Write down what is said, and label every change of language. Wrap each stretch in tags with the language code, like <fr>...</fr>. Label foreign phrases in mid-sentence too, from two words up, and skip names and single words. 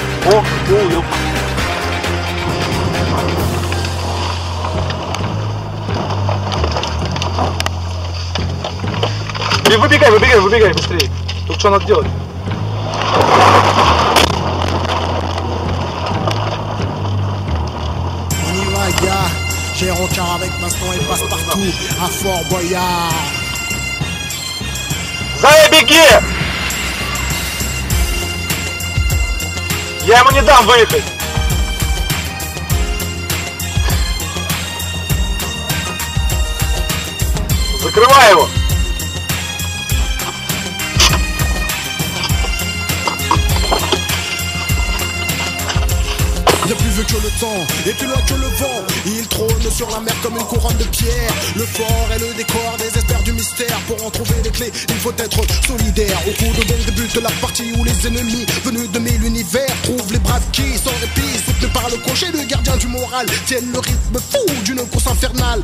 <ru>О, ёп. Выбегай быстрее. Тут что надо делать?</ru> <fr>On y va, gars. J'ai rencard avec Maston et passe partout à Fort Boyard.</fr> <ru>Зая, беги! Я ему не дам выехать. Закрывай его.</ru> <fr>Bien plus vieux que le temps et plus loin que le vent. Il trône sur la mer comme une couronne de pierre. Le fort est le décor des experts du mystère. Pour en trouver les clés, il faut être solidaire. Au coup de bon débute la partie où les ennemis venus de mille univers trouvent les braves qui, sans répit, soutenus par le cocher, le gardien du moral, tiennent le rythme fou d'une course infernale.</fr>